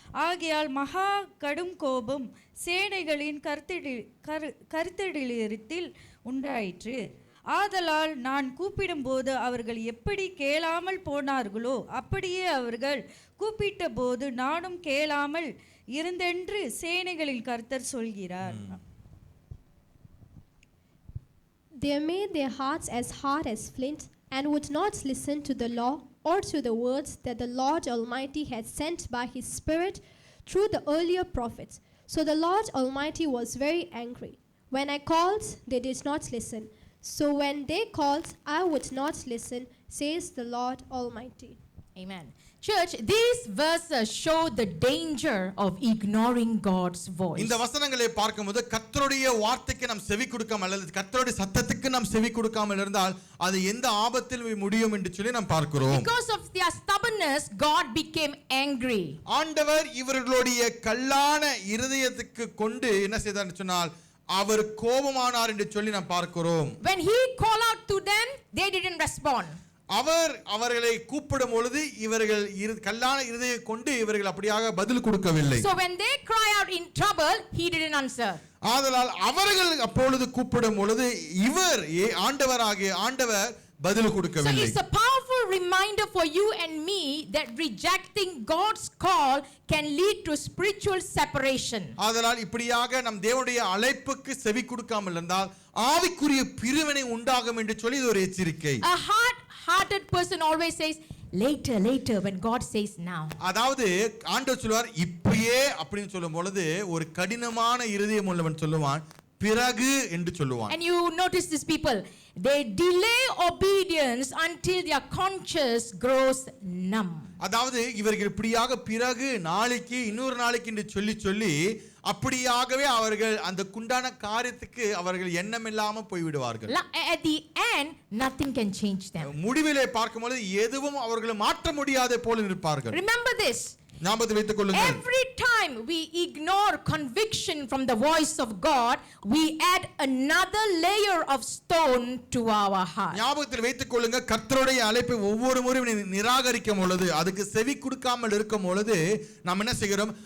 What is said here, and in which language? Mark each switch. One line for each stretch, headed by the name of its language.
Tamil: ஆகையால் மகா கடும் கோபம் சேனைகளின் கர்த்தரிடத்தில் உண்டாயிற்று. ஆதலால் நான் கூப்பிடும்போது அவர்கள் எப்படி கேளாமல் போனார்களோ அப்படியே அவர்கள் கூப்பிட்ட போது நானும் கேளாமல் இருந்தென்று சேனைகளின் கர்த்தர் சொல்கிறார்.
English: They made their hearts as hard as flint and would not listen to the law or to the words that the Lord Almighty had sent by his Spirit through the earlier prophets. So the Lord Almighty was very angry. When I called, they did not listen. So when they called, I would not listen, says the Lord Almighty. Amen. Church, these verses show the danger of ignoring God's voice.
Tamil: இந்த வசனங்களை பார்க்கும்போது கர்த்தருடைய வார்த்தைக்கு நாம் செவி கொடுக்காமல் அல்லது கர்த்தருடைய சத்தத்துக்கு நாம் செவி கொடுக்காமல் இருந்தால் அது எந்த ஆபத்தில் முடியும் என்று சொல்லி நாம் பார்க்கிறோம்.
English: Because of their stubbornness, God became angry.
Tamil: ஆண்டவர் இவர்களுடைய கல்லான இருதயத்துக்கு கொண்டு என்ன செய்தார் என்று சொன்னால் அவர் கோபமானார் என்று சொல்லி நாம் பார்க்கிறோம்.
English: When he called out to them, they didn't respond.
Tamil: அவர்களை கூப்பிடும் பொழுது இவர்கள் கல்லான இருதயம் கொண்டு இவர்கள் அப்படியாக பதில் கொடுக்கவில்லை.
English: So when they cry out in trouble, he didn't answer.
Tamil: ஆதலால் அவர்கள் அப்பொழுது கூப்பிடும் பொழுது ஆண்டவர் பதில் கொடுக்கவில்லை.
English: So it's a powerful reminder for you and me that rejecting God's call can lead to spiritual separation.
Tamil: ஆதலால் இப்படியாக நம் தேவனுடைய அழைப்புக்கு செவி கொடுக்காமல் இருந்தால் ஆவிக்குரிய பிரிவினை உண்டாகும் என்று சொல்லி இது ஒரு எச்சரிக்கை.
English: A hard-hearted person always says later when God says now.
Tamil: அதாவது ஆண்டவர் சொல்வார் இப்பயே அப்படினு சொல்லும் பொழுது ஒரு கடினமான இருதயம் உள்ளவன் சொல்லுவான் பிறகு என்று சொல்லுவான்.
English: And you notice these people, they delay obedience until their conscience grows numb.
Tamil: அதாவது இவர்கள் இப்படியாக பிறகு நாளைக்கு இன்னொரு நாளைக்கு என்று சொல்லி அப்படியாகவே அவர்கள் அந்த குண்டான காரியத்துக்கு அவர்கள் எண்ணம் இல்லாம போய் விடுவார்கள்.
English: At the end nothing can change them.
Tamil: முடிவிலே பார்க்கும்போது எதுவும் அவர்களை மாற்ற முடியாத போல இருப்பார்கள்.
English: Remember this.
Tamil: ஞாபகத்தில் வைத்துக் கொள்ளுங்கள்.
English: Every time time we ignore conviction from the voice of God, we add another layer of stone to our heart.
Tamil: ஞாபகத்தில் வைத்துக் கொள்ளுங்க, கர்த்தருடைய அழைப்பை ஒவ்வொரு முறையும் நிராகரிக்கும் பொழுது, அதுக்கு செவி கொடுக்காமல் இருக்கும் பொழுது நாம் என்ன செய்கிறோம்?